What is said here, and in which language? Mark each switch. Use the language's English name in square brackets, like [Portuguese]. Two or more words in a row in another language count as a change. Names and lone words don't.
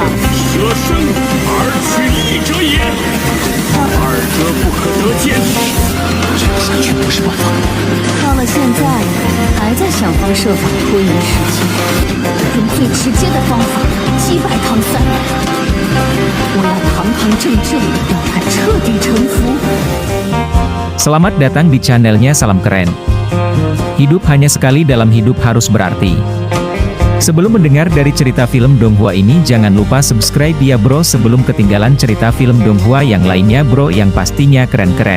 [Chinese] 舍生而取义者也，二者不可得兼。这样下去不是办法。到了现在，还在想方设法拖延时间，用最直接的方法击败唐三。我要堂堂正正让他彻底臣服。 [Indonesian] Selamat datang di channelnya Salam Keren. Hidup hanya sekali, dalam hidup harus berarti. Sebelum mendengar dari cerita film Donghua ini, jangan lupa subscribe ya bro, sebelum ketinggalan cerita film Donghua yang lainnya bro, yang pastinya keren-keren.